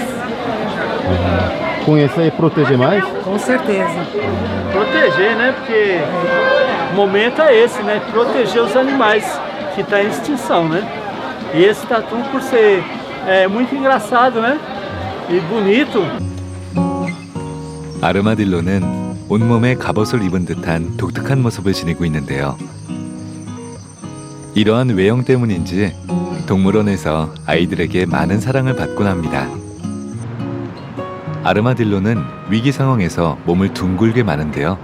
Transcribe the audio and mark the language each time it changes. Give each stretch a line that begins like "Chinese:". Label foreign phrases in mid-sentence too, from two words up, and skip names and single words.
Portuguese: Conhecer e proteger mais? Com certeza. Proteger, né? Porque o momento é esse, né? Proteger os animais que estão em extinção, né? E esse tatu, por ser muito engraçado, né? E bonito.
Korean: 아르마딜로는 온몸에 갑옷을 입은 듯한 독특한 모습을 지니고 있는데요. 이러한 외형 때문인지 동물원에서 아이들에게 많은 사랑을 받곤 합니다. 아르마딜로는 위기 상황에서 몸을 둥글게 마는데요.